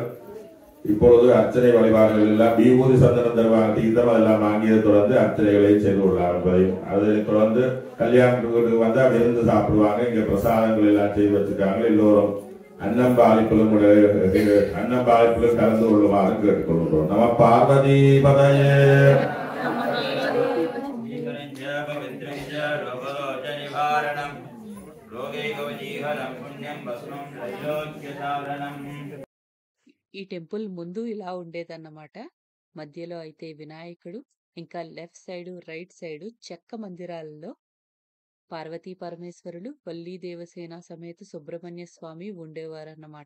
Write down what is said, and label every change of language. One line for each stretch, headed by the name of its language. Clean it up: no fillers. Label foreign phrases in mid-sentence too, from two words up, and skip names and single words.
Tamil: இப்பொழுது அர்ச்சனை வழிபாடுகள் எல்லாம் விபூதி சந்தனம் தருவாங்க, தீர்த்தம் அதெல்லாம் வாங்கியதை தொடர்ந்து அர்ச்சனைகளை செய்து கொள்ளலாம் என்பதையும் அதை தொடர்ந்து கல்யாணத்துக்கு வந்தா விருந்து சாப்பிடுவாங்க. இங்க பிரசாதங்கள் எல்லாம் செய்து வச்சிருக்காங்க. எல்லோரும் அன்னம்பாளிப்பிலும் கலந்து கொள்ளுமாறு கேட்டுக்கொள்கிறோம்.
Sanskrit: நம பார்வதி பதயே.
Telugu: ఈ టెంపుల్ ముందు ఇలా ఉండేదన్నమాట. మధ్యలో అయితే వినాయకుడు, ఇంకా
English: left side right side
Telugu: చెక్క మందిరాలలో పార్వతీ పరమేశ్వరులు, వల్లీ దేవసేన సమేత సుబ్రహ్మణ్య స్వామి ఉండేవారన్నమాట.